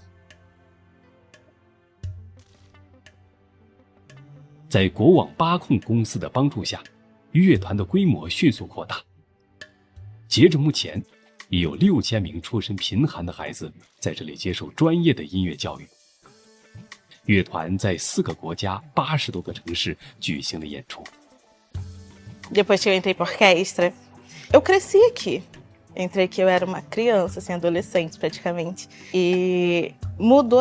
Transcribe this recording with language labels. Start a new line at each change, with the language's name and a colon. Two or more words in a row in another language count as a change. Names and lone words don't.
Chinese: 在国网巴控公司的帮助下，乐团的规模迅速扩大。截至目前，已有6000名出身贫寒的孩子在这里接受专业的音乐教育。乐团在4个国家80多个城市举行了演出。
Portuguese: Depois que eu entrei para orquestra, eu cresci aqui. Entrei aqui, eu era uma criança, assim, adolescente praticamente. E mudou.